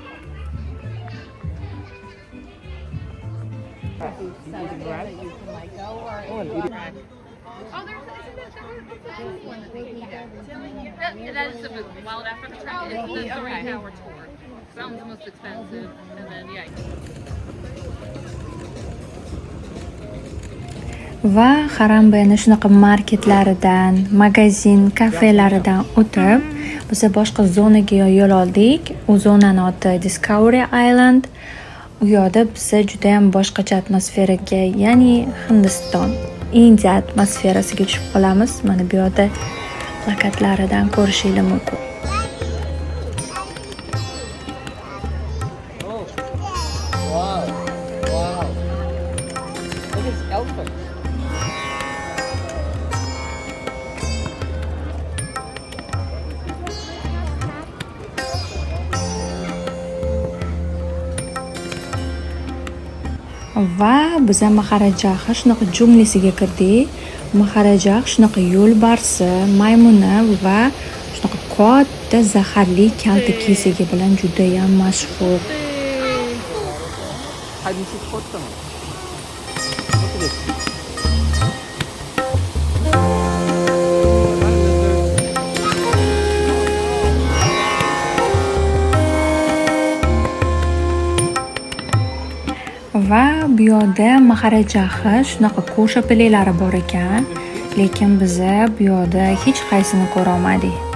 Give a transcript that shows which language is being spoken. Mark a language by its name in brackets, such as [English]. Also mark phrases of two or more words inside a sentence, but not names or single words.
[English] That is the Wild Africa track. It's the 3-hour tour. That one's the most expensive. And then, yeah. [Uzbek] Va Harambayni shunaqa marketlaridan, magazin, kafelaridan o'tib, biz boshqa zonaga yo'l oldik. U zonaning oti Discovery Island. U yerda biz juda ham boshqacha atmosferaga, ya'ni Hindiston, Indiya atmosferasiga tushib qolamiz. Mana bu yerda plakatlaridan ko'rishingiz mumkin. Oh. [English] Wow. Wow. Look at this elephant. [Uzbek] Va biz ham Maharajaha shunaqa junglisiga kirdik. Maharajaha shunaqa yo'lbarsi, maymuni va shunaqa katta zaharli kalta kesigi bilan juda ham mashhur. [English] Hide and seek spot tamam. Look at this. [Uzbek] Va bu yerda Maharajaha shunaqa ko'rshapalilari bor ekan, lekin biz bu yerda hech qaysini ko'ra olmadik.